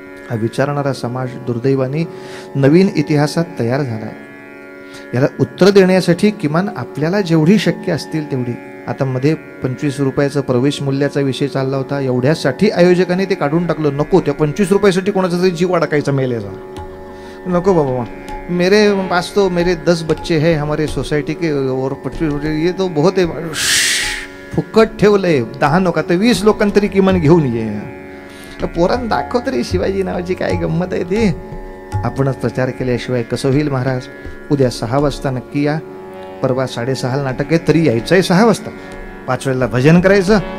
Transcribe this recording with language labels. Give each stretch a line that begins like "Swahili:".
Marathi: हा विचारणारा समाज दुर्दैवाने नवीन इतिहासात तयार झालाय. याला उत्तर देण्यासाठी किमान आपल्याला जेवढी शक्य असतील तेवढी. आता मध्ये 25 रुपयाचा प्रवेश मूल्याचा विषय चालला होता, एवढ्यासाठी आयोजकांनी ते काढून टाकलं. नको, त्या 25 रुपयासाठी कोणाचा तरी जीव अडकायचा मेलेचा नको बाबा.
Hindi: मेरे पास तो मेरे 10 बच्चे हैं हमारे सोसाइटी के और 25 ये तो बहुत है.
Marathi: फुकट ठेवलंय. 10 नका तर 20 लोकांतरी किमान घेऊन ये. पोरांना दाखव तरी शिवाजी नावाची काय गंमत आहे ती. आपणच प्रचार केल्याशिवाय कसं होईल महाराज. उद्या 6 वाजता नक्की या. परवा 6:30 नाटक आहे, तरी यायचंय 6 वाजता. 5 वेळेला भजन करायचं.